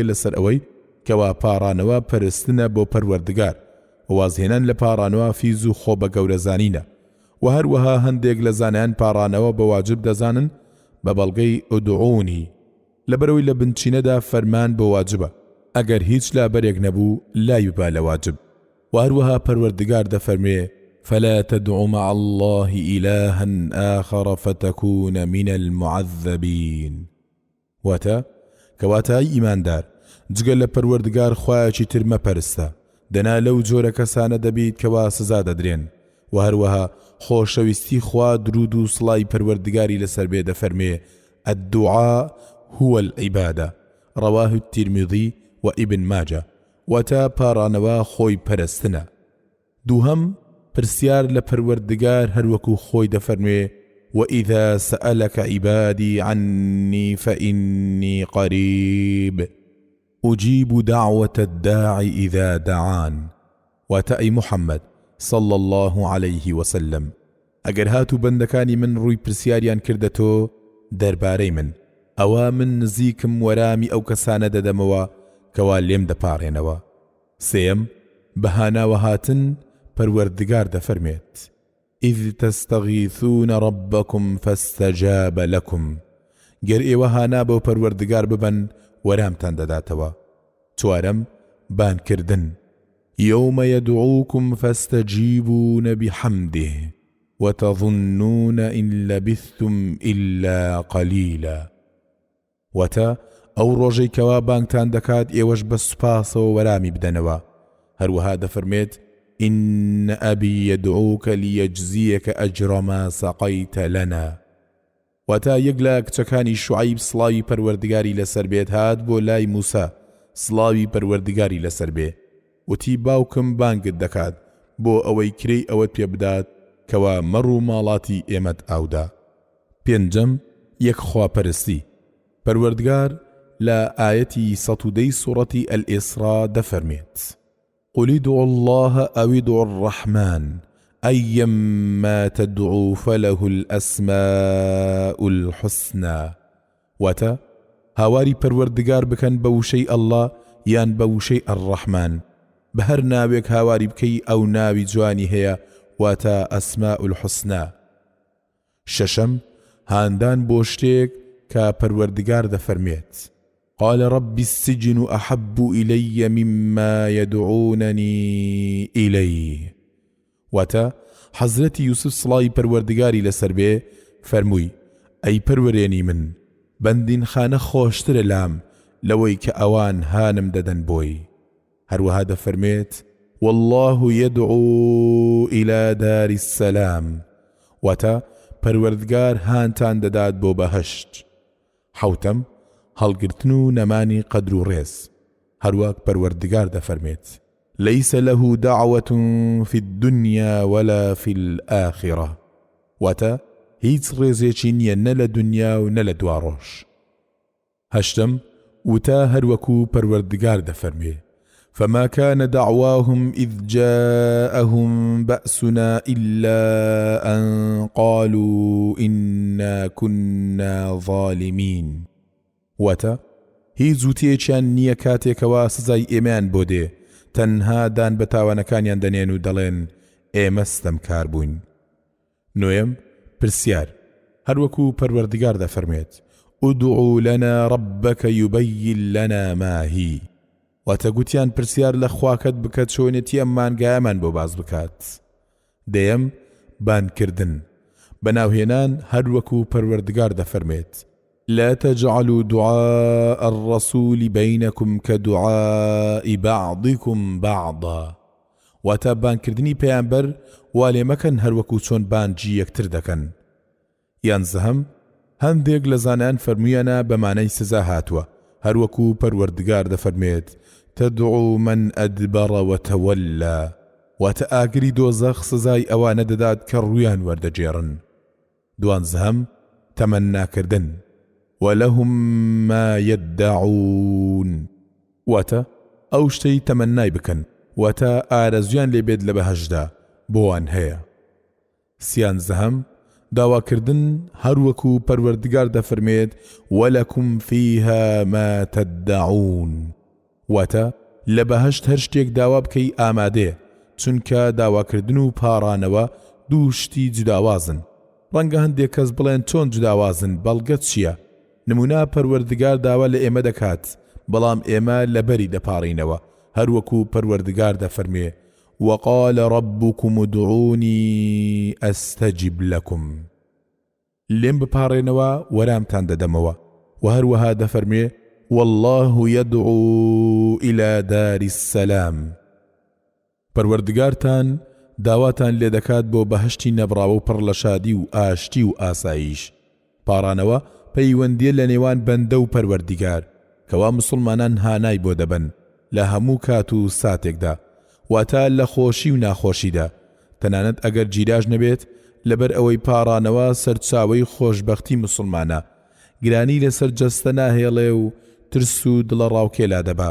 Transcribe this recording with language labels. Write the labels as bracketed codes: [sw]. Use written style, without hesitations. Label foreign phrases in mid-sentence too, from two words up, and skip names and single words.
[ckb] لەسەر ئەوەی کەوا پاڕانەوە پەرستنە بۆ پەروەردگار وازهێنان لە پاڕانەوە فیز و خۆ بە گەورەزانینە و هەروەها هەندێک لە زانایان پاڕانەوە بە واجب دەزانن بە بەڵگەی ئودعونی لەبەرەوەی لە بنچینەدا فەرمان بۆ واجبە ئەگەر هیچ لابەرێک نەبوو لای با لە واجب و هەروەها پەروەردگار دەفەرمێ [ar] فلا تدع مع الله إلها آخر فتكون من المعذبين [ckb] واتا كواتا إيمان دار جگە لە پەروەردگار خوایەکی تر مەپەرستە دەنا لەو جۆرە کەسانە دەبیت کەوا سزا دەدرێن و هەروەها خۆشەویستی خوا درود و سڵای پەروەردگاری لەسەر بێ دەفەرمێ [ar] الدعاء هو العبادة رواه الترمذي وابن ماجه [ckb] وتا پارانەوە خۆی پەرستنە. دووهەم پرسیار لە پەروەردگار هەروەکو خۆی دەفەرمێ [ar] وإذا سألك عبادي عني فإني قريب أجيب دعوة الداع إذا دعان. [ckb] وتأي محمد [ar] صلى الله عليه وسلم [ckb] ئەگەر هاتو بەندەکانی من ڕووی پرسیاریان کردەتۆ دەربارەی من ئەوە من نزیکم وەرامی ئەو کەسانە دەدەمەوە کەوا لێم دەپاڕێنەوە. سێم بەهاناوە هاتن پەروەردگار دەفەرمێت [ar] إذ تستغيثون ربكم فاستجاب لكم [ckb] گەر ئێوە هانا بەو پەروەردگار ببەن وەرامتان دەداتەوە. چوارەم بانکردن [ar] يوم يدعوكم فاستجيبون بحمده وتظنون إن لبثتم إلا قليلا. [ckb] وتا ئەو ڕۆژەی کەوا بانگتان دەکات ئێوەش بە سوپاسەوە وەرامی بدەنەوە. هەروەها دەفەرمێت [ar] إن أبي يدعوك ليجزيك أجر ما سقيت لنا. [ckb] وتا یەک لە کچەکانی شوعیب سڵاوی پەروەردگاری لەسەر بێت هات بۆ لای موسا سڵاوی پەروەردگاری لەسەر بێ وتی باوکم بانگت دەکات بۆ ئەوەی کرێی ئەوەت پێ بدات کەوا مەڕ و ماڵاتی ئێمەت ئاودا. پێنجەم یەک خواپەرستی پەروەردگار لە ئاەتی 110 سوڕەتی الئیسرا دەفەرمێت [ar] قل ادعوا الله أو ادعوا الرحمن أيما تدعوا فله الأسماء الحسنى. [ckb] وتا هاواری پەروەردگار بکەن بە وشەی الله یان بە وشەی الرحمن بە هەر ناوێک هاواری بکەی ئەو ناوی جوانی هەیە واتە [ar] ئەسماء الحسنى. [ckb] شەشەم هاندان بۆ شتێک کە پەروەردگار دەفەرمێت [ar] قال رب السجن أحب إلي مما يدعونني إليه. [ckb] وتا حەزرەتی یوسف سڵاوی پەروەردگاری لەسەر بێ فەرمووی ئەی پەروەرێنی من بەندین خانە خۆشترە لام لەوەی کە ئەوان هانم دەدەن بۆی. هەروەها دەفەرمێت [ar] والله يدعو إلى دار السلام. [ckb] وتا پەروەردگار هانتان دەدات بۆ بەهەشت. حەوتەم هەڵگرتن و نەمانی قەدر و ڕێز هەروەک پەروەردگار دەفەرمێت [ar] ليس له دعوة في الدنيا ولا في الآخرة. [ckb] وتا هیچ ڕێزێکی نییە نە لە دنیا و نە لە دواڕۆژ. هەشتم وتا هەروەکو پەروەردگار دەفەرمێ [ar] فما كان دعواهم إذ جاءهم بأسنا إلا أن قالوا إنا كنا ظالمين. [ckb] وتا هیچ زووتێکیان نییە کاتێکەوە سزای ئێمەیان بۆ دێ تەنها دان بە تاوانەکانیان دەنێن و دەڵێن ئێمە ستەمکار بووین. نوێم پرسیار هەروەکو پەروەردگار دەفەرمێت [ar] ادعوا لنا ربك يبين لنا ما هي. [ckb] واتە گوتیان پرسیار لە خواکەت بکات چۆنێتی ئەم مانگایەمان بۆ باز بکات. دەیەم بانکردن بەناوهێنان هەروەکو پەروەردگار دەفەرمێت [ar] لا تجعلوا دعاء الرسول بينكم كدعاء بعضكم بعضا. [ckb] واتە بانکردنی پەیامبەر وا لێ مەکەن هەروەکو چۆن بانگی یەکتر دەکەن. یانزەهەم هەندێک لە زانایان فەرموویانە بەمانەی سزا هاتووە هەروەکو پەروەردگار دەفەرمێت [ar] تدعو من أدبر وتولى. [ckb] واتە ئاگری دۆزەخ سزای ئەوانە دەدات کە ڕوویان وەردەجێڕن. دوانزەهەم تەمەناکردن [ar] ولهم ما يدعون. [ckb] واتە ئەو شتەی تەمەنای بکەن واتە ئارەزویان لێبێت لە بەهەشدا بۆوان هەیە. سیانزەهەم داواکردن هەروەکو پەروەردگار دەفەرمێت [ar] ولكم فيها ما تدعون. [ckb] واتە لە بەهەشت هەر شتێک داوا بکەی ئامادەیە چونکە داواکردن و پاڕانەوە دوو شتی جوداوازن. ڕەنگە هەندێک کەس بڵێن چۆن جوداوازن بەڵگەت چییە؟ نمونا پەروەردگار داوا لە ئێمە دەکات بەڵام ئێمە لەبەری دەپاڕینەوە هەروەکو پەروەردگار دەفەرمێ [ar] وقال ربكم ادعوني أستجب لكم. [ckb] لێم بپاڕێنەوە وەرامتان دەدەمەوە. و هەروەها دەفەرمێ [ar] والله يدعو إلى دار السلام. [ckb] پەروەردگارتان داواتان لێ دەکات بۆ بەهشتی نەبراوە و پڕ لە شادی و ئاشتی و ئاسایش. پاڕانەوە پەیوەندیە لە نێوان بەندە و پەروەردگار کەوا مسلمانان هانای بۆ دەبن لە هەموو کات و ساتێکدا، واتە لە خۆشی و ناخۆشیدا، تەنانەت ئەگەر جیراژ نەبێت لەبەر ئەوەی پاڕانەوە سەرچاوەی خۆشبەختی مسلمانە، گرانی لەسەر جەستە ناهێڵێ و ترس و دڵە ڕاوکێلا دەبا.